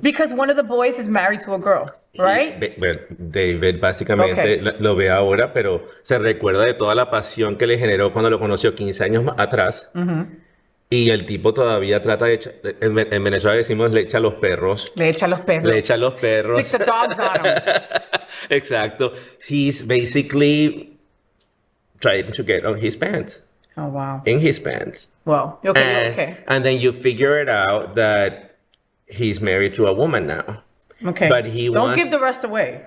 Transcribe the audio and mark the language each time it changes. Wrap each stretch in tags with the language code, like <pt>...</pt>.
<en>Because one of the boys is married to a girl, right?</en> <es>Bueno, David básicamente Ok. lo ve ahora, pero se recuerda de toda la pasión que le generó cuando lo conoció 15 años atrás. Y el tipo todavía trata de echar, en Venezuela decimos le echa los perros. Le echa los perros. Le echa los perros.</es> <en>Stick the dogs on him.</en> <es>Exacto.</es> <en>He's basically trying to get on his pants. Oh, wow. In his pants. Well, okay. And then you figure it out that he's married to a woman now. Okay. But he Don't wants- give the rest away.</en>